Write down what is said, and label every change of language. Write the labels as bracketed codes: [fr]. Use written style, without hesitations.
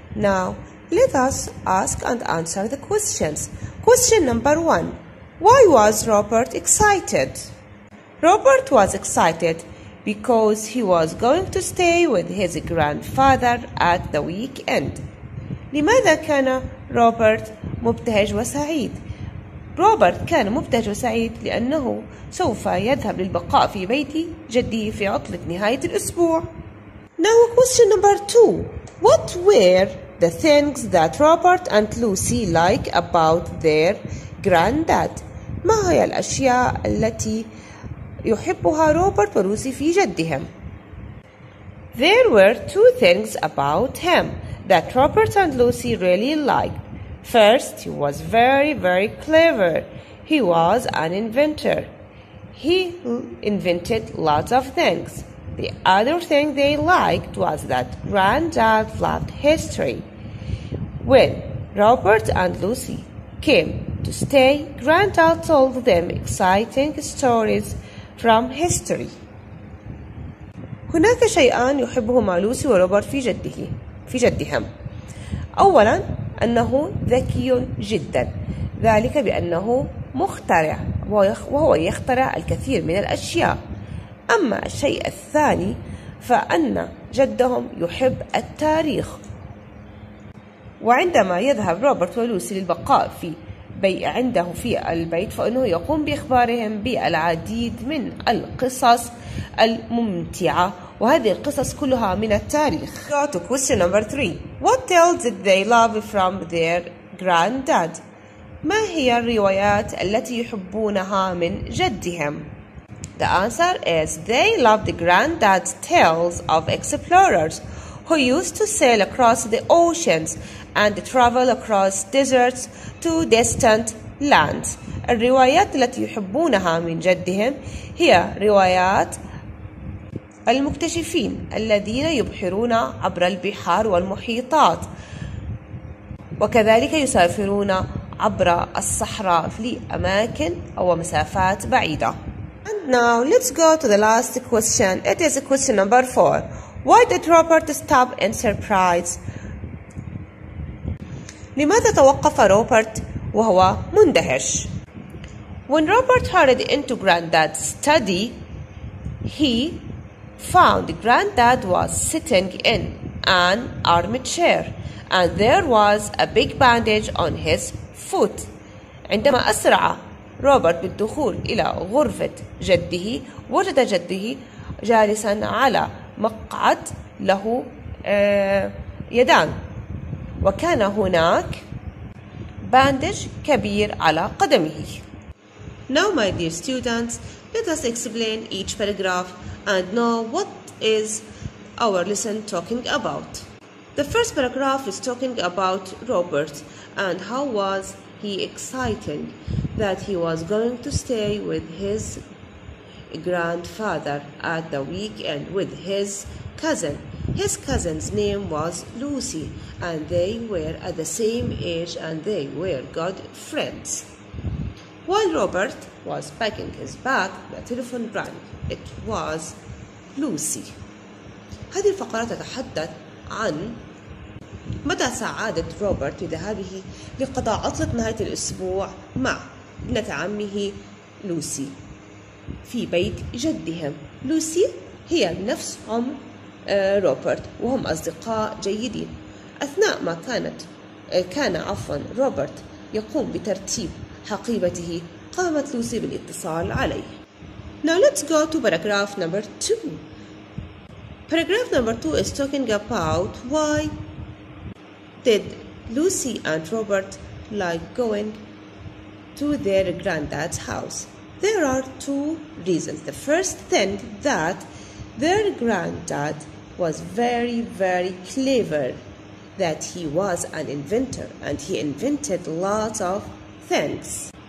[en] Now let us ask and answer the questions. Question number 1. Why was Robert excited? Robert was excited because he was going to stay with his grandfather at the weekend. [ar] لماذا كان روبرت مبتهج وسعيد؟ روبرت كان مبتهج وسعيد لأنه سوف يذهب للبقاء في بيت جده في عطلة نهاية الأسبوع. [en] Now question number 2. What were the things that Robert and Lucy like about their granddad? [ar] ما هي الأشياء التي يحبها روبرت ولوسي في جدهم؟ [en] There were 2 things about him that Robert and Lucy really liked. First, he was very clever. He was an inventor. He invented lots of things. The other thing they liked was that Granddad loved history. When Robert and Lucy came to stay, Granddad told them exciting stories from history. [ar] هناك شيئان يحبهما لوسي وروبرت في جدهم. أولاً أنه ذكي جدا، ذلك بأنه مخترع وهو يخترع الكثير من الأشياء. أما الشيء الثاني فأن جدهم يحب التاريخ. وعندما يذهب روبرت ولوسي للبقاء عنده في البيت فإنه يقوم بإخبارهم بالعديد من القصص الممتعة وهذه القصص كلها من التاريخ. [en] Go to question number 3. What tales did they love from their granddad? [ar] ما هي الروايات التي يحبونها من جدهم؟ [en] The answer is they loved granddad's tales of explorers who used to sail across the oceans and travel across deserts to distant lands. [ar] الروايات التي يحبونها من جدهم هي روايات المكتشفين الذين يبحرون عبر البحار والمحيطات وكذلك يسافرون عبر الصحراء لأماكن أو مسافات بعيدة. [en] And now let's go to the last question. It is question number 4. Why did Robert stop in surprise? [ar] لماذا توقف روبرت وهو مندهش؟ [en] When Robert hurried into Granddad's study, he found Granddad was sitting in an armchair and there was a big bandage on his foot. [ar] عندما أسرع روبرت بالدخول إلى غرفة جده وجد جده جالسا على مقعد له يدان، وكان هناك باندج كبير على قدمه. [en] Now my dear students, let us explain each paragraph and know what is our lesson talking about. The first paragraph is talking about Robert and how was he excited that he was going to stay with his grandfather at the weekend with his cousin. His cousin's name was Lucy and they were at the same age and they were good friends. While Robert was packing his bag, the telephone rang. It was Lucy. [ar] هذه الفقرة تتحدث عن مدى سعادة روبرت بذهابه لقضاء عطلة نهاية الأسبوع مع ابنة عمه لوسي في بيت جدهم. لوسي هي نفس عمر روبرت وهم أصدقاء جيدين. أثناء ما كان روبرت يقوم بترتيب حقيبته، قامت لوسي بالاتصال عليه. [en] Now let's go to paragraph number 2. Paragraph number 2 is talking about why did Lucy and Robert like going to their granddad's house. There are two reasons. The first thing, that their granddad was very, very clever, that he was an inventor and he invented lots of things.